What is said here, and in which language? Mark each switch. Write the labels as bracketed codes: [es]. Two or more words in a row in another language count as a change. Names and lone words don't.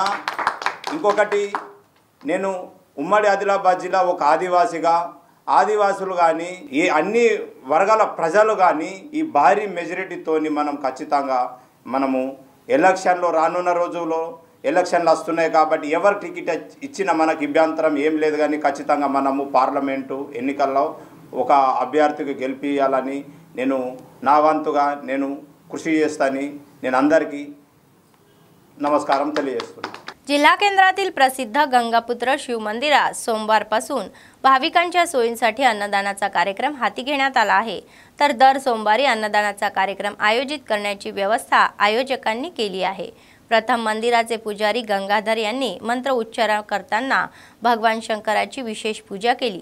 [te] ఇంకొకటి, నేను ఉమ్మడి ఆదిలాబాద్ జిల్లా ఒక ఆదివాసిగా, ఆదివాసులు కానీ ఈ అన్ని వర్గాల ప్రజలు కానీ ఈ భారీ మెజారిటీతోని మనం ఖచ్చితంగా మనము ఎలక్షన్లో రానున్న రోజుల్లో ఎలక్షన్లు వస్తున్నాయి కాబట్టి ఎవరు టికెట్ ఇచ్చినా మనకు ఇబ్బంతరం ఏం లేదు. కానీ ఖచ్చితంగా మనము పార్లమెంటు ఎన్నికల్లో ఒక అభ్యర్థికి గెలిపించాలని నేను నా వంతుగా నేను కృషి చేస్తానని నేను అందరికీ नमस्कारम తెలియజేస్తున్నాను. [mr] जिल्हा केंद्रातील प्रसिद्ध गंगापुत्र शिव मंदिरात सोमवारपासून भाविकांच्या सोयींसाठी अन्नदानाचा कार्यक्रम हाती घेण्यात आला आहे. तर दर सोमवारी अन्नदानाचा कार्यक्रम आयोजित करण्याची व्यवस्था आयोजकांनी केली आहे. प्रथम मंदिराचे पुजारी गंगाधर यांनी मंत्र उच्चार करताना भगवान शंकराची विशेष पूजा केली.